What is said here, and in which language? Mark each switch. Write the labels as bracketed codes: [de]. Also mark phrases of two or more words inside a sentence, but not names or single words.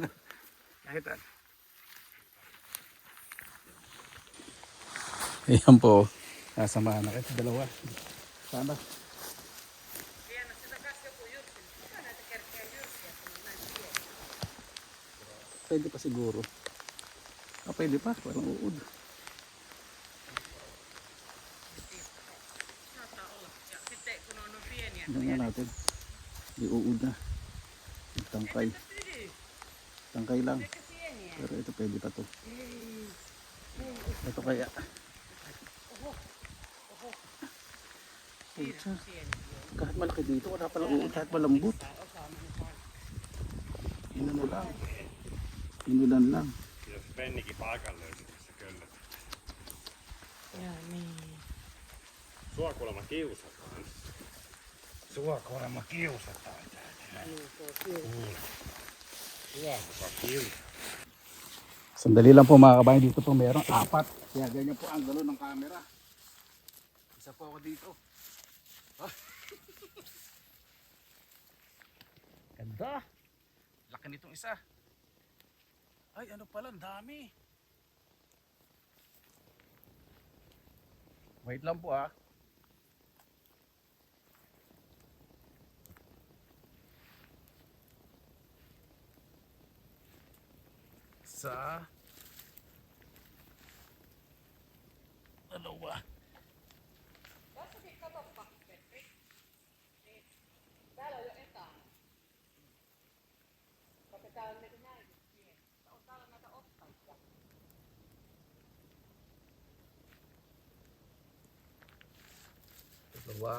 [tl] Kahit ano. Ayan po. Kasama na kita dalawa. Sana. Pwede pa siguro. Pwede pa. Parang uod. [fi] Sitten kun on pieniä. [tl] Tingnan natin. Di uod na. Tangkay. Tangkay lang. Pero ito pwede pa to. Ito kaya. Pucha. Kahit malaki dito, wala palang uod. Kahit malambot. Inano lang. Inulan lang. [fi] Jos Pennikin paikan löysi tässä kyllä. Ja niin. Sua kuulemma kiusataan. Sua kuulemma kiusataan täällä. Kuule. Sua muka kiusataan. [tl] Sandali lang po mga kabayan, dito po meron 4. Kaya ganyan po ang galo ng camera. Isa po ako dito. Ganda. Laki nitong isa. Ay, ano pala, ang dami. Wait lang po ah. Sa dalawa. [fi] Täällä on jo etana. Koska täällä on näitä näin. On täällä näitä ottajia. [tl] Dalawa.